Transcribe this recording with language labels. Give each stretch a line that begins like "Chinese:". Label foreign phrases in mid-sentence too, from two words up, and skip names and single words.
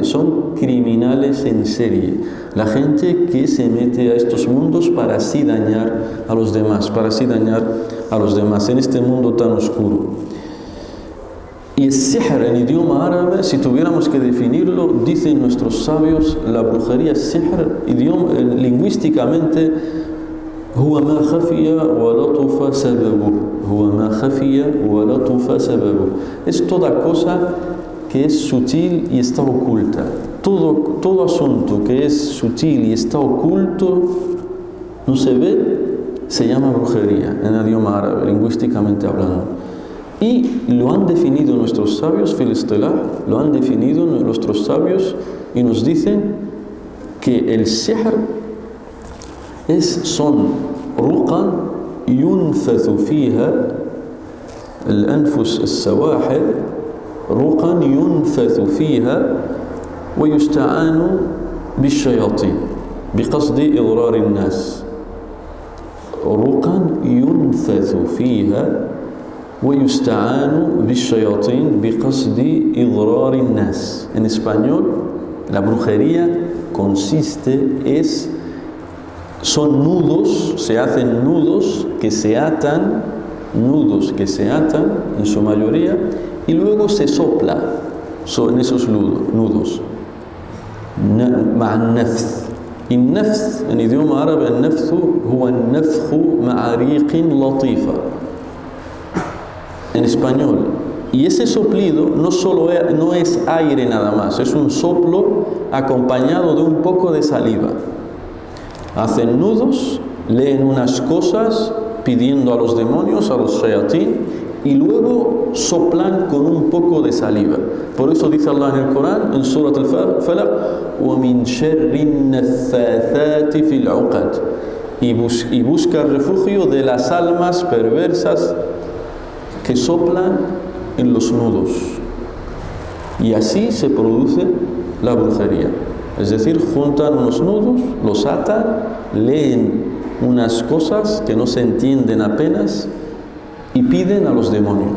Spanish: Son criminales en serie. La gente que se mete a estos mundos para así dañar a los demás, en este mundo tan oscuro. Y el sihr en idioma árabe, si tuviéramos que definirlo, dicen nuestros sabios, la brujería,
Arabic: sihr, lingüísticamente, هو ما خفي ولطف سببه.
Spanish: Es toda cosa que es sutil y está oculta. Todo asunto que es sutil y está oculto, no se ve, se llama brujería en el idioma árabe, lingüísticamente hablando. Y lo han definido nuestros sabios, y nos dicen que el sihr
Arabic: son رقى ينفث فيها الأنفس السواحل رقى ينفث فيها ويستعان بالشياطين بقصد إضرار الناس رقا ينفث فيها ويستعان بالشياطين بقصد إضرار الناس.
Spanish: En español, la brujería son nudos, se hacen nudos que se atan en su mayoría y luego se sopla en esos nudos.
Arabic: مع النفث. النفث
Spanish: en idioma árabe
Arabic: النفث هو النفخ مع ريق لطيفة.
Spanish: En español. Y ese soplido no es aire nada más, es un soplo acompañado de un poco de saliva. Hacen nudos, leen unas cosas pidiendo a los demonios, a los shayatín, y luego soplan con un poco de saliva. Por eso dice Allah en el Corán, en Surat al-Falaq,
Arabic: وَمِن شَرِّ النَّفَّاثَاتِ فِي الْعُقَدِ,
Spanish: y busca refugio de las almas perversas que soplan en los nudos. Y así se produce la brujería. Es decir, juntan unos nudos, los atan, leen unas cosas que no se entienden apenas y piden a los demonios.